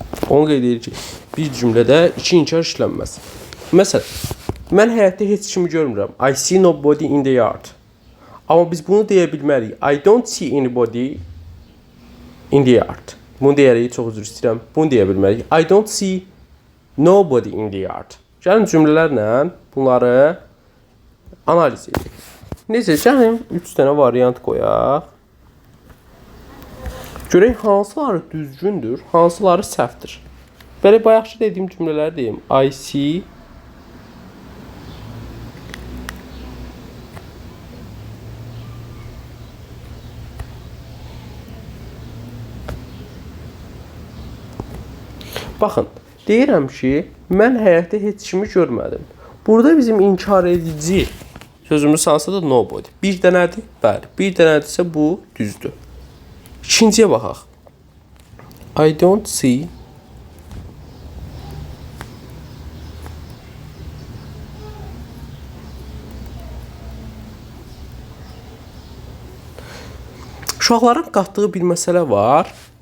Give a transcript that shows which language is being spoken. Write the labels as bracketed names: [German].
[Azerbaijani] Onu qeyd edirik ki, bir cümlədə iki inkar işlənməz. Məsələn, mən həyatda heç kimi görmürəm. [English] I see nobody in the yard. [Azerbaijani] Amma biz bunu deyə bilmərik. [English] I don't see anybody in the yard. [Azerbaijani] Bunu deyərik, çox üzr istəyirəm. Bunu deyə bilmərik. [English] I don't see nobody in the yard. [Azerbaijani] Gəlin cümlələrlə bunları analiz edək. Necə? Gəlin 3 dənə variant qoyaq. Görək hansıları düzgündür, hansıları səhvdir. Belə bayaqçı dediyim cümlələri deyim. [English] I see [Azerbaijani] Baxın, deyirəm ki, mən həyatda heç kimi görmədim. Burada bizim inkar edici sözümüz hansıdır? [English] Nobody. [Azerbaijani] Bir dənədir? Bəli. Bir dənədirsə bu düzdür. İkinciyə baxaq. [English] I don't see [Azerbaijani] uşaqların qatdığı bir məsələ var.